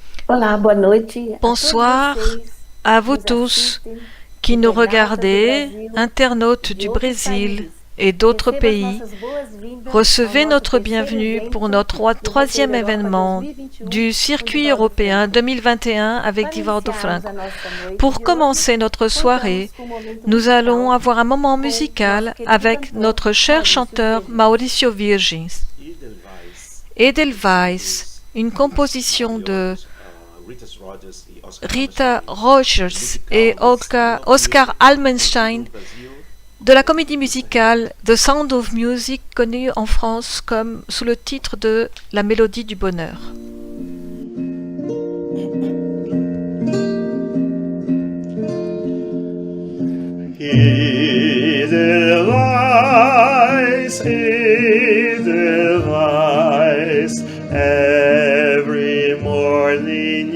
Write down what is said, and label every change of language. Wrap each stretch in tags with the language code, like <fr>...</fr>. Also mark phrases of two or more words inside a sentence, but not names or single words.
<pt>Olá, boa noite a todos</pt> <fr>Bonsoir</fr> <pt>vocês</pt> <fr>à</fr> <pt>que</pt> <fr>vous</fr> <pt>nos</pt> <fr>tous</fr> <pt>assistem,</pt> <fr>qui nous</fr> <pt>internautas do</pt> <fr>regardez,</fr> <pt>Brasil</pt> <fr>internautes</fr> <pt>e de</pt> <fr>du</fr> <pt>outros</pt> <fr>Brésil</fr> <pt>países.</pt> <fr>et d'autres</fr> <pt>Receba as</pt> <fr>pays.</fr> <pt>nossas boas-vindas ao</pt> <fr>Recevez</fr> <pt>nosso</pt> <fr>notre</fr> <pt>terceiro</pt> <fr>bienvenue pour</fr> <pt>evento</pt> <fr>notre</fr> <pt>do</pt> <fr>troisième</fr> <pt>Roteiro Europa</pt> <fr>événement 2021 du</fr> <pt>com</pt> <fr>circuit Divaldo européen Franco. 2021 avec</fr> <pt>Para Divaldo iniciarmos</pt> <fr>Franco.</fr> <pt>a nossa noite</pt> <fr>Pour</fr> <pt>de hoje,</pt> <fr>commencer notre soirée,</fr> <pt>contamos com um momento</pt> <fr>nous allons</fr> <pt>musical</pt> <fr>avoir un moment</fr> <pt>com o nosso</pt> <fr>musical</fr> <pt>querido</pt> <fr>avec</fr> <pt>cantor</pt> <fr>notre cher Maurício chanteur Virgins. Mauricio Virgins. Edelweiss, une composition de Rita Rogers et Oscar Almenstein de la comédie musicale The Sound of Music, connue en France comme sous le titre de La Mélodie du Bonheur.</fr> <en>Edelweiss, Edelweiss, every morning</en>